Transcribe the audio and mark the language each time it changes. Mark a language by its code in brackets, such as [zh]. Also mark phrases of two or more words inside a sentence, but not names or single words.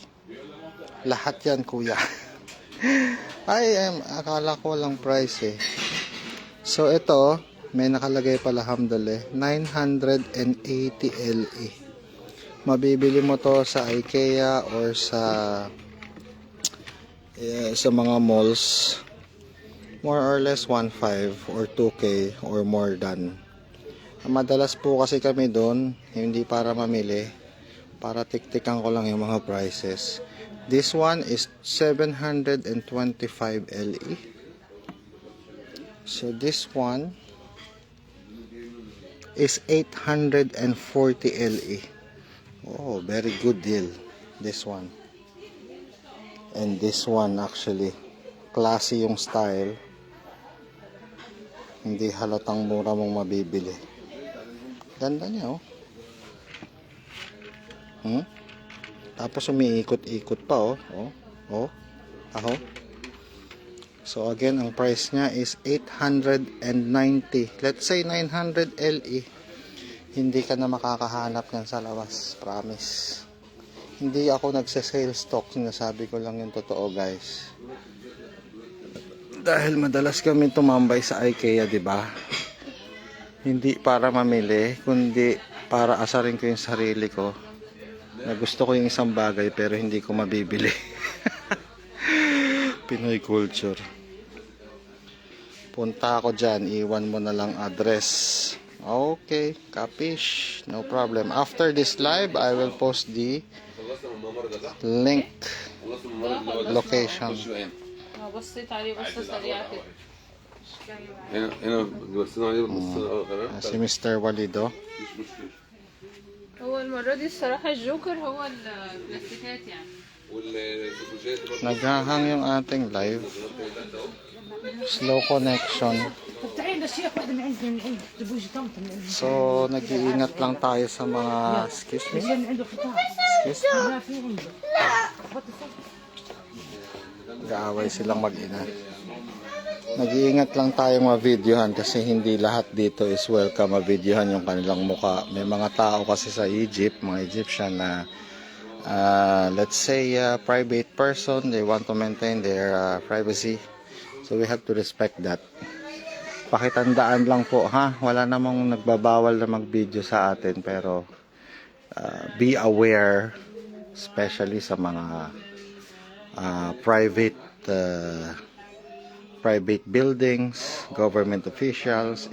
[tl] Lahat yan, kuya. Akala ko lang price eh. So ito, may nakalagay pala hamdale, 980 LE. Mabibili mo to sa IKEA or sa mga malls. [en] More or less 1.5 or 2K or more than. [tl] Madalas po kasi kami doon, hindi para mamili, para tiktikan ko lang yung mga prices. [en] This one is 725 LE. So this one is 840 LE. Oh, very good deal. This one. And this one actually, classy yung style. [tl] Hindi halatang mura mong mabibili. Ganda niya, oh. Tapos umiikot-ikot pa, oh. Aho. [en] So again, [tl] ang price niya is 890. [en] Let's say 900 LE. [tl] Hindi ka na makakahanap yan sa labas. [en] Promise. [tl] Hindi ako nagse-sale stock. Sinasabi ko lang yung totoo, guys. Dahil madalas kami tumambay sa IKEA, di ba? Hindi para mamili, kundi para asarin ko yung sarili ko. Na gusto ko yung isang bagay pero hindi ko mabibili. [en] Pinoy culture. [tl] Punta ako dyan, iwan mo na lang address. [en] Okay, kapish, no problem. After this live, I will post the link location. [ar] بصي تعالي بصي سريعة كده. هنا بصينا عليه بص [tl] Si Mr. Walido. [ar] هو المرة دي الصراحة الجوكر هو البلاستيكات يعني. والسوسيات برضه [tl] Naghahang yung ating live. [en] Slow connection. [ar] طب تعالي للشيخ واحدة من عندنا من عند تبوجي طمطم من عند [tl] So, nag-iingat lang tayo sa mga... [en] Excuse me? [ar] من عنده قطاع [en] Excuse me? [ar] ما في عنده [tl] Nag-aaway silang mag-ina. Nag-iingat lang tayong ma-videohan kasi hindi lahat dito [en] is welcome [tl] ma-videohan yung kanilang muka. May mga tao kasi sa Egypt, mga Egyptian na [en] let's say private person, they want to maintain their privacy. So we have to respect that. [tl] Pakitandaan lang po ha, wala namang nagbabawal na mag-video sa atin pero [en] be aware [tl] especially sa mga [en] private buildings, government officials.